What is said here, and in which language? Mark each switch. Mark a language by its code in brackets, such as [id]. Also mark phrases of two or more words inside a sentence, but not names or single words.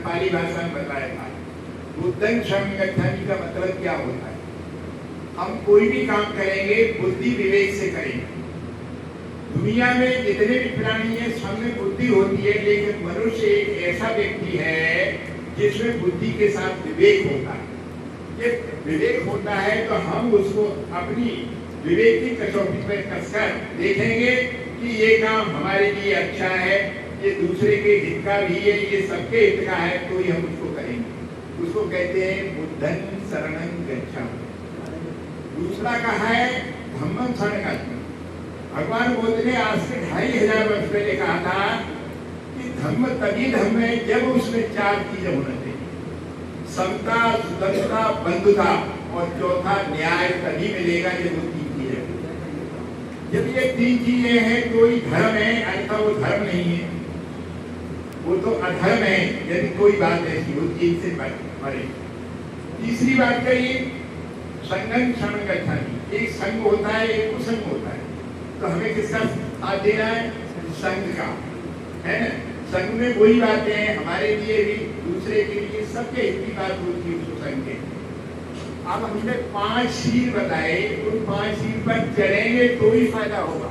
[hi] भाषा में बताया था। [pi] बुद्धं शरणं गच्छामि [hi] का मतलब क्या होता है? हम कोई भी काम करेंगे बुद्धि विवेक से करेंगे। दुनिया में जितने भी प्राणी हैं सब में बुद्धि होती है, लेकिन मनुष्य एक ऐसा व्यक्ति है जिसमें बुद्धि के साथ विवेक होता है। ये विवेक होता है तो हम उसको अपनी विवेक की कसौटी पर कसकर देखेंगे कि ये काम हमारे लिए अच्छा है, ये दूसरे के हित का भी है, ये सबके हित का है, तो ही हम उसको करेंगे। उसको कहते हैं [pi] बुद्धं शरणं गच्छामि। [hi] दूसरा कहा है [pi] धम्मं शरणं गच्छामि। [hi] भगवान बुद्ध ने आज से 2500 वर्ष पहले कहा था कि धम्म तभी धम्म है जब उसमें 4 चीजें होना चाहिए, समता, सुदर्शता, बंधुता, और चौथा न्याय तभी मिलेगा जब वो 3 चीजें। जब ये 3 चीजें हैं तो ही धर्म है, अन्यथा वो धर्म नहीं है, वो तो अधर्म है यदि कोई बात ऐसी होती है इससे मरे। तीसरी बात कही [pi] संघं शरणं गच्छामि। [hi] एक संघ होता है, एक कुसंग होता है, तो हमें किसका साथ देना है? संघ का, है ना। संघ में वही बातें हैं हमारे लिए भी, दूसरे के लिए, सबके हित की बात होती है उस संघ के। अब हमने 5 शील बताए, उन 5 शील पर चलेंगे तो ही फायदा होगा।